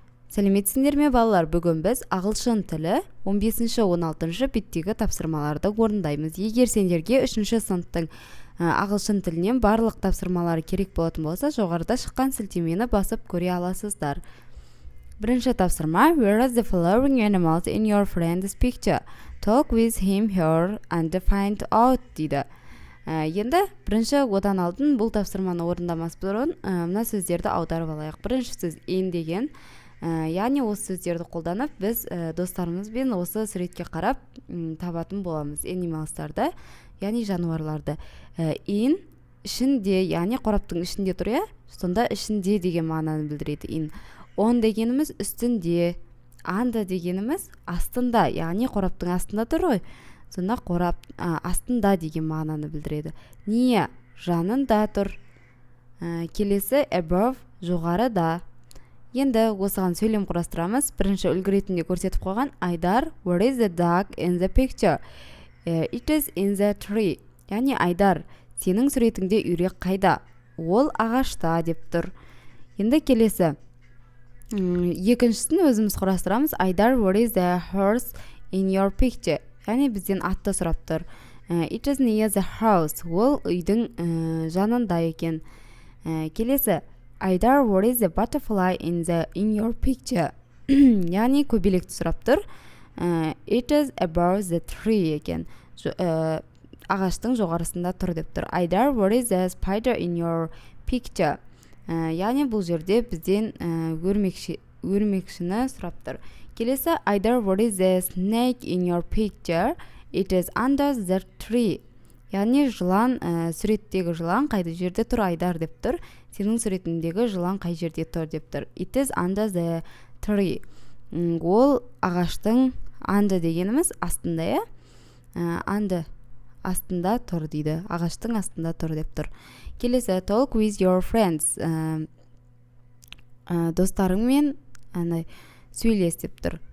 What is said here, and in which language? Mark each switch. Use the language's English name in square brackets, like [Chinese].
[Kazakh] Сәлеметсіңдер ме балалар, бүгін біз ағылшын тілі 15-16 беттегі тапсырмаларды орындаймыз. Егер сендерге 3-ші сыныптың ағылшын тілінен барлық тапсырмалары керек болатын болса, жоғарыда шыққан сілтемені басып көре аласыздар. Бірінші тапсырма: [English] Where are the following animals in your friend's picture? Talk with him, her, and find out [Kazakh] дейді. Енді бірінші одан алдын бұл тапсырманы орындамас бұрын мына сөздерді аударып алайық. Бірінші сөз in деген. Яғни осы сөздерді қолданып біз достарымызбен осы суретке қарап табатын боламыз animalстарды, яғни жануарларды. In ішінде, яғни қораптың ішінде тұр, иә? Сонда ішінде деген мағынаны білдіреді in. On дегеніміз үстінде, under дегеніміз астында, яғни қораптың астында тұр ғой. Сонда қорап астында деген мағынаны білдіреді. Near жанында тұр. Келесі above жоғарыда. Енді осыған сөйлем құрастырамыз. Бірінші үлгі ретінде көрсетіп қойған [English] Айдар, where is the dog in the picture? It is in the tree. [Kazakh] Яғни Айдар, сенің суретіңде үйрек қайда? Ол ағашта деп тұр. Енді келесі екіншісін өзіміз құрастырамыз. [English] Айдар, where is the horse in your picture? [Kazakh] Яғни бізден атты сұрап тұр. [English] It is near the house. [Kazakh] Ол үйдің жанында екен. Келесі [English] Айдар, where is the butterfly in your picture? [Kazakh] Яғни көбелекті сұрап тұр. [English] It is above the tree [Kazakh] екен. Ағаштың жоғарысында тұр деп тұр. [English] Айдар, where is the spider in your picture? [Kazakh] Яғни бұл жерде бізден өрмекшіні сұрап тұр. [English] Келесі Айдар, where is the snake in your picture? It is under the tree. [Kazakh] Яғни жылан, суреттегі жылан қайда жерде тұр Айдар деп тұр. Сенің суретіндегі жылан қай жерде тұр деп тұр. [English] It is under the tree. [Kazakh] Ол ағаштың under дегеніміз астында, иә? Under астында тұр дейді. Ағаштың астында тұр деп тұр. Келесі [English] talk with your friends. [Kazakh] Достарыңмен сөйлес деп тұр.